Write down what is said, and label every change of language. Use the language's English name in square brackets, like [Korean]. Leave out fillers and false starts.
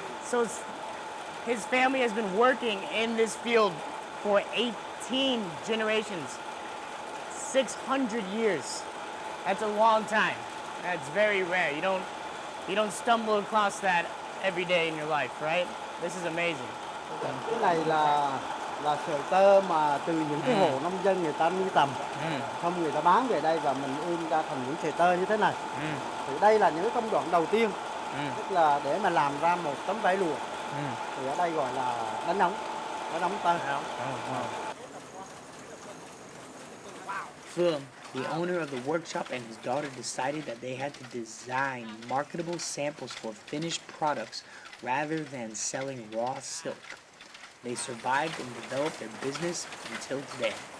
[English] So his family has been working in this field for 18 generations. 600 years. That's a long time. That's very rare. You don't stumble across that every day in your life, right? This is amazing. [Vietnamese] Cái này là sợi tơ mà từ những cái hộ nông dân người ta nuôi tầm, xong người ta bán về đây và mình in ra thành những sợi tơ như thế này. Thì đây là những cái công đoạn đầu tiên, tức là để mà làm ra một tấm vải lụa. Thì ở đây gọi là đánh ống tơ. [English] Phương, the owner of the workshop, and his daughter decided that they had to design marketable samples for finished products rather than selling raw silk. They survived and developed their business until today.